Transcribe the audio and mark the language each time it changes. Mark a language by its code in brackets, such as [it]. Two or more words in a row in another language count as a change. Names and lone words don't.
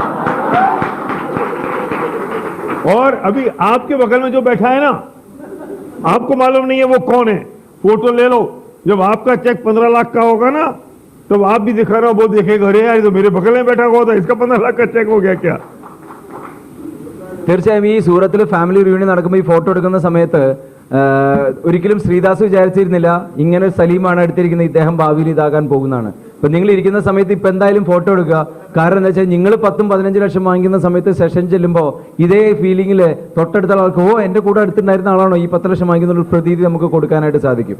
[hi] और अभी आपके बगल में जो बैठा है ना, आपको मालूम नहीं है वो कौन है, फोटो ले लो। जब आपका चेक 15 लाख का होगा ना, तब आप भी दिखा रहा हो, वो देखेगा अरे यार ये तो मेरे बगल में बैठा हुआ था, इसका 15 लाख का चेक हो गया क्या। [ml] തീർച്ചയായും ഈ സൂറത്തിൽ [en] family reunion [ml] നടക്കുമ്പോൾ ഈ ഫോട്ടോ എടുക്കുന്ന സമയത്ത് ഒരിക്കലും ശ്രീദാസ് വിചാരിച്ചിരുന്നില്ല ഇങ്ങനെ സലീമാണ് എടുത്തിരിക്കുന്നത്, ഇദ്ദേഹം ഭാവിയിൽ ഇതാകാൻ പോകുന്നതാണ്. ഇപ്പൊ നിങ്ങൾ ഇരിക്കുന്ന സമയത്ത് ഇപ്പൊ എന്തായാലും ഫോട്ടോ എടുക്കുക. കാരണം എന്താ വെച്ചാൽ നിങ്ങൾ 10-15 ലക്ഷം വാങ്ങിക്കുന്ന സമയത്ത് സെഷൻ ചെല്ലുമ്പോൾ ഇതേ ഫീലിംഗിൽ തൊട്ടടുത്ത ആൾക്ക് ഓ എന്റെ കൂടെ അടുത്തുണ്ടായിരുന്ന ആളാണോ ഈ 10 ലക്ഷം വാങ്ങിക്കുന്ന ഒരു പ്രതീതി നമുക്ക് കൊടുക്കാനായിട്ട് സാധിക്കും.